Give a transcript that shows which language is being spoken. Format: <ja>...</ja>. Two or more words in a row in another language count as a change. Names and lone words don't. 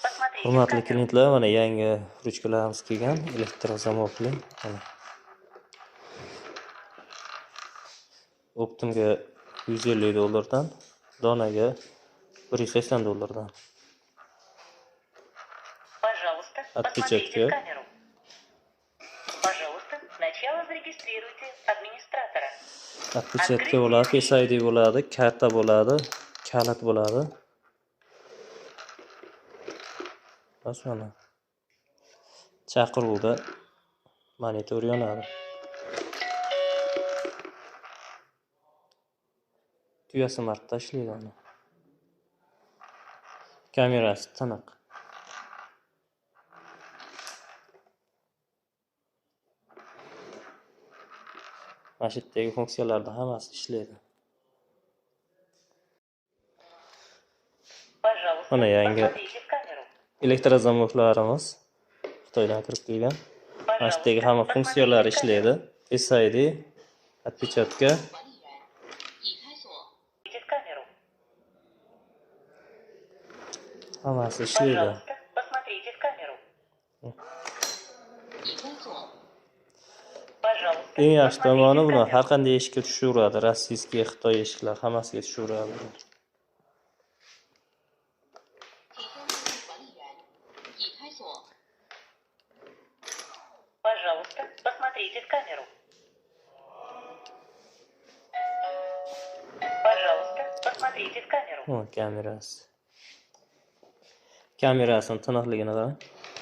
<ru>Посмотрите в</ru> <uz>Hurmatli</uz> <ru>камеру.</ru> <uz>klientlar, mana yangi ruchkalarimiz kelgan, elektrozamokli. Mana optimga $150 dan, donaga $180.</uz> <ru>Пожалуйста, посмотрите Отпечатки. в камеру. Пожалуйста, сначала зарегистрируйте администратора.</ru> <uz>Отпечатki bo'ladi, Face ID bo'ladi, karta bo'ladi, kalit bo'ladi. Bas mana. Chaqiruvda monitor yonadi. Tugasi martda ishlaydi uni. Kamerasi tiniq. Mana shu yerdagi funksiyalarning hammasi ishlaydi.</uz> <ru>Пожалуйста,</ru> <uz>Mana yangi</uz> <ru>посмотрите в камеру.</ru> <uz>elektrozamoklarimiz Xitoydan kirib kelgan. Mana shu yerdagi hamma funksiyalari ishlaydi.</uz> <ru>Face ID, отпечатка. Посмотрите в камеру.</ru> <uz>Hammasi ishlaydi.</uz> <ru>Пожалуйста, посмотрите в камеру. Пожалуйста,</ru> <uz>Eng yaxshi tomoni</uz> <ru>посмотрите в</ru> <uz>buni</uz> <ru>камеру.</ru> <uz>har qanday eshikka tushaveradi. Rossiyskiy, Xitoy eshiklar hammasiga tushaveradi.</uz> <ru>Пожалуйста, посмотрите в камеру. Пожалуйста, посмотрите в камеру.</ru> <uz>Kamerasi. Kamerasining tiniqligini qarang.</uz>